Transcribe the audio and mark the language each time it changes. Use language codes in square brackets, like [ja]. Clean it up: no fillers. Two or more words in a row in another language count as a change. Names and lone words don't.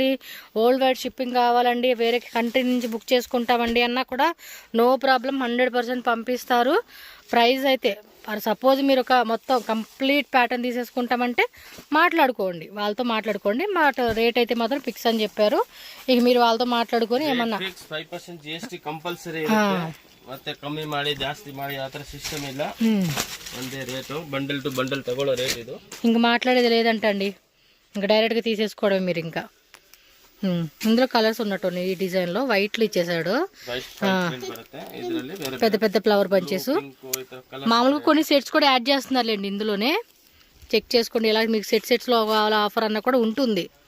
[en] worldwide shipping [te] కావాలండి, వేరే కంట్రీ నుంచి బుక్ చేసుకుంటామండి అన్నా కూడా [en] no problem, [te] 100% పంపిస్తారు. ప్రైస్ అయితే సపోజ్ మీరు ఒక మొత్తం [en] complete pattern [te] తీసేసుకుంటామంటే వాళ్ళతో మాట్లాడుకోండి. రేట్ అయితే మాత్రం ఫిక్స్ అని చెప్పారు. ఇక మీరు వాళ్ళతో మాట్లాడుకొని ఏమన్నా 5% GST కంపల్సరీ, [kn] ಮತ್ತೆ ಕಮ್ಮಿ ಮಾಡಿ ಜಾಸ್ತಿ ಮಾಡಿ ಆ ತರ ಸಿಸ್ಟಮ್ ಇಲ್ಲ. ಒಂದೇ ರೇಟು, [en] bundle to bundle [kn] ತಗೊಳ್ಳೋ ರೇಟ್ ಇದು. [te] ఇంకా మాట్లాడేది లేదంటండి, ఇంకా డైరెక్ట్గా తీసేసుకోవడం మీరు. ఇంకా ఇందులో కలర్స్ ఉన్నట్టు ఈ డిజైన్ లో వైట్లు ఇచ్చేసాడు. పెద్ద పెద్ద [en] flower bunches, [te] మామూలుగా కొన్ని సెట్స్ కూడా యాడ్ చేస్తున్నారులేండి ఇందులోనే. చెక్ చేసుకోండి, ఇలా మీకు సెట్స్ లో కావాలా ఆఫర్ అన్న కూడా ఉంటుంది.